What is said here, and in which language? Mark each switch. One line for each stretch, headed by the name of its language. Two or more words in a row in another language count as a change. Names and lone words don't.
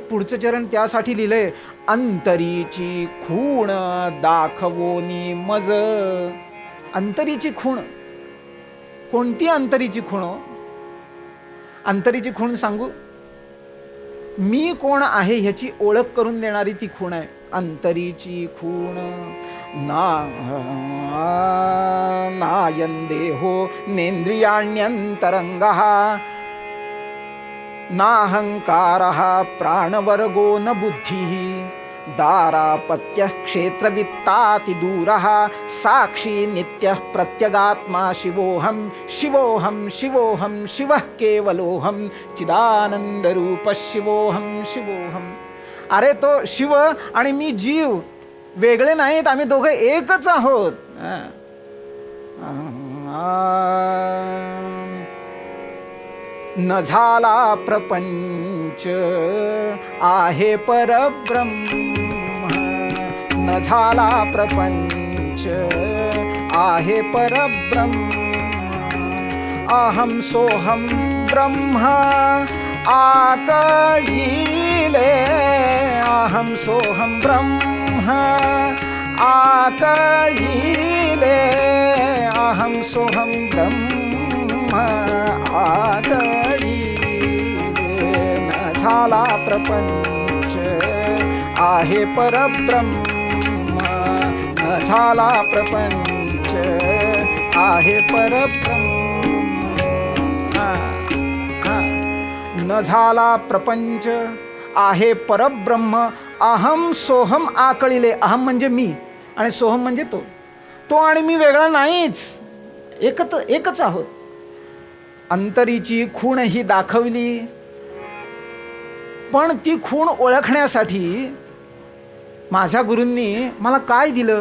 Marathi: पुढचं चरण त्यासाठी लिहिलंय, अंतरीची खूण दाखवोनी मज. अंतरीची खूण, कोणती अंतरीची खूण? अंतरीची खूण सांगू, मी कोण आहे ह्याची ओळख करून देणारी ती खूण आहे. अंतरीची खूण
Sanskrit: नायंदेहो नेन्द्रियाण्यंतरंगः नाहंकारः प्राणवर्गो न बुद्धिः दारापत्यः क्षेत्रवित्तातिदूरः साक्षी नित्यः प्रत्यगात्मा शिवोऽहं शिवोऽहं शिवोऽहं शिवः केवलोऽहं चिदानंदरूपः शिवोऽहं शिवोऽहं.
Marathi: अरे तो शिव आणि मी जीव वेगळे नाहीत, आम्ही दोघे एकच आहोत. न झाला प्रपंच आहे परब्रह्म, न झाला प्रपंच आहे परब्रह्म. अहं सोहं ब्रह्म आकळिले अहं सोहं ब्रह्म आकळिले अहं सोहं ब्रह्म आकळिले न झाला प्रपंच आहे परब्रह्म न झाला प्रपंच आहे परब्रह्म न झाला प्रपंच आहे परब्रह्म अहम सोहम आकळिले. अहम म्हणजे मी आणि सोहम म्हणजे तो. तो आणि मी वेगळा नाहीच, एकच आहोत. अंतरीची खूण ही दाखवली, पण ती खूण ओळखण्यासाठी माझ्या गुरूंनी मला काय दिलं?